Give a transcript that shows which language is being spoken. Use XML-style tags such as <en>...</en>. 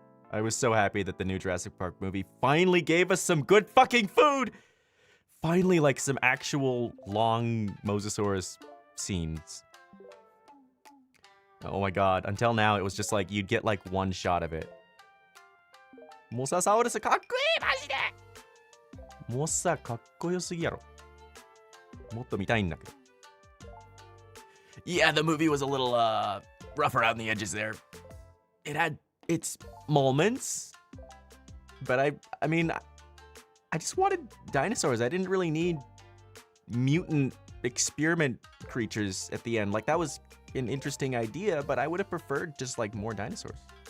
<en>I was so happy that the new Jurassic Park movie finally gave us some good fucking food. Finally, like some actual long Mosasaurus scenes. Oh my god. Until now, it was just like you'd get like one shot of it.</en> <ja>Mosasaurus かっこいいマジで。モサかっこよすぎやろ。もっと見たいんだけど。</ja> <en>Yeah, the movie was a little rough around the edges there. It had its moments, but I mean, I just wanted dinosaurs. I didn't really need mutant experiment creatures at the end. Like that was an interesting idea, but I would have preferred just like more dinosaurs.</en>